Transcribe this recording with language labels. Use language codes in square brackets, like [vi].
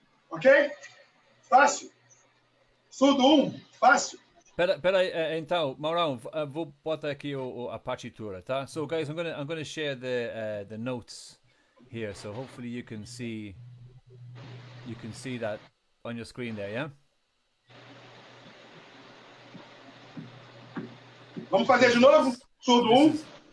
[pt] Ok? Fácil. Surdo 1, fácil. Espera aí, então, Maurão, vou botar aqui a partitura, tá? [en] So, guys, I'm gonna share the notes here, so hopefully you can see that on your screen there, yeah? [pt] Vamos fazer de novo? Surdo 1.